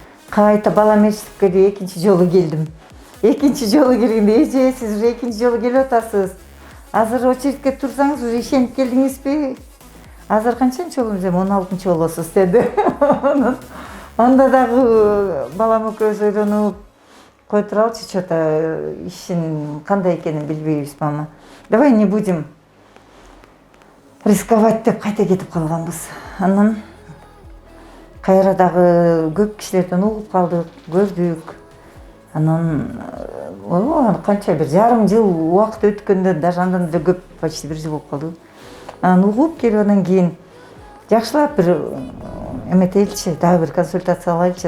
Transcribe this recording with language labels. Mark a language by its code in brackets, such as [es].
[ky] Кайта балам эчтикке экинчи жолу келдим. Экинчи жолу келгенде эже сиз уже экинчи жолу келип атасыз. Азыр очередке турсаңыз уже ишенип келдиңизби? Азыр канчанчы жолумуз эми 16-чы болосуз деди. Анда дагы балам экөөбүз ойлонуп кой туралычы, что-то ишин кандай экенин билбейбиз мама. [ru] Давай не будем рисковать [ky] деп кайта кетип калганбыз. Анан кайра дагы көп кишилерден угуп калдык, көрдүк. Анан канча бир жарым жыл убакыт өткөндө, даже андан да көп, почти 1 жыл болуп калды. Анан угуп келип анан кийин жакшылап бир эметеличи, дагы бир консультация алайлычы.